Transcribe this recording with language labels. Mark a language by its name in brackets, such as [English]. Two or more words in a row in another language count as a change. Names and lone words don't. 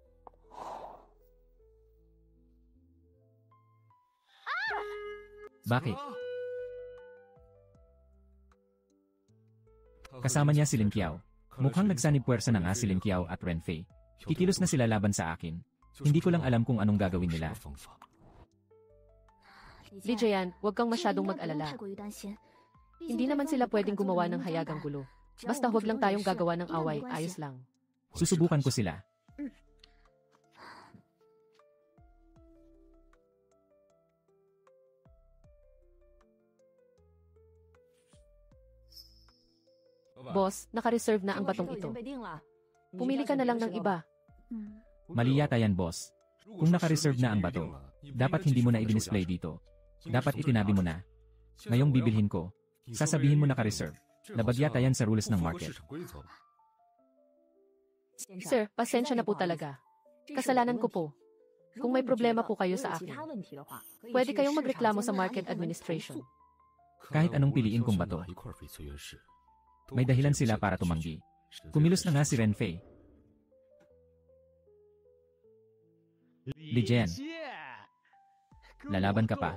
[Filipino] Bakit? Kasama niya si Lin Qiao. Mukhang nagsanib puwersa na nga si Lin Qiao at Renfei. Kikilos na sila laban sa akin. Hindi ko lang alam kung anong gagawin nila. Lijian, huwag kang [Chinese] 这个 [Filipino] masyadong [Chinese] 应该不用 [Filipino] mag-alala. [Chinese] 太过于担心。毕竟 [Filipino] Hindi [Chinese] 对 [Filipino] naman [Chinese] 方 [Filipino] sila [Chinese] 也不 [Filipino] pwedeng [Chinese] 敢做 [Filipino] gumawa [Chinese] 明 [Filipino] ng [Chinese] 目张 [Filipino] hayagang [Chinese] 胆 [Filipino] gulo. [Chinese] 只要 [Filipino] Basta [Chinese] 我 [Filipino] huwag [Chinese] 不 [Filipino] lang [Chinese] 主动 [Filipino] tayong [Chinese] 惹事 [Filipino] gagawa ng [Chinese] 应该没 [Filipino] away, [Chinese] 关系 [Filipino] ayos lang. Susubukan ko sila. Boss, naka-reserve na ang [Chinese] 这个石 [Filipino] batong [Chinese] 头已 [Filipino] ito. [Chinese] 经被定了。 [Filipino] Pumili ka na lang ng iba. [Chinese] 嗯， [Filipino] Mali yata yan, boss. Kung naka-reserve na ang bato, dapat hindi mo na i-display dito. Dapat itinabi mo na. Ngayong bibilhin ko, sasabihin mo naka-reserve. Nabagyata yan sa rules ng market. Sir, pasensya na po talaga. [Chinese] 这是我的 [Filipino] Kasalanan ko [Chinese] 问题 [Filipino] po. Kung may problema po kayo sa akin, pwede kayong magreklamo sa Market Administration. Kahit anong piliin kong bato, may dahilan sila para tumanggi. Kumilos na nga si Renfei. Li Jian, lalaban ka pa.